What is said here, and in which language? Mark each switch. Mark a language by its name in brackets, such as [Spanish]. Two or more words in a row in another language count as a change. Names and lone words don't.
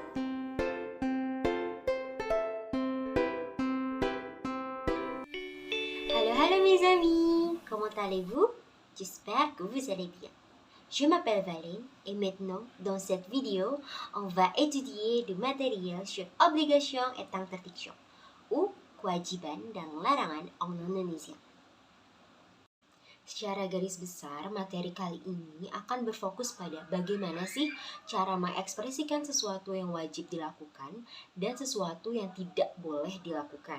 [French] Hello mes amis, comment allez-vous? J'espère que vous allez bien. Je m'appelle Valine et maintenant, dans cette vidéo, on va étudier du matériel sur obligation et interdiction ou [Indonesian] kewajiban dan larangan [French] en Indonesia. [Indonesian] Secara garis besar, materi kali ini akan berfokus pada bagaimana sih cara mengekspresikan sesuatu yang wajib dilakukan dan sesuatu yang tidak boleh dilakukan.